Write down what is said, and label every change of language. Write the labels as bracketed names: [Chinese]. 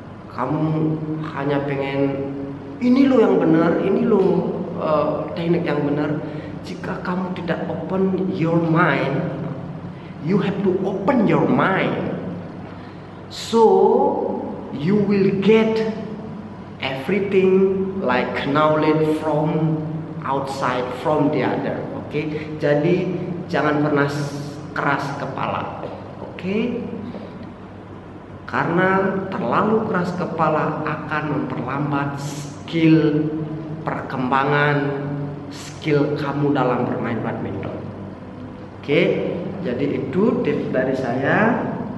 [Indonesian] Kamu hanya pengen ini lo yang benar, ini lo teknik yang benar. Jika kamu tidak [English] open your mind, you have to open your mind, so you will get everything like knowledge from outside, from the other. [Indonesian] Oke, jadi jangan pernah keras kepala. Oke, karena terlalu keras kepala akan memperlambat skill perkembangan skill kamu dalam bermain badminton. Oke, jadi itu tips dari saya.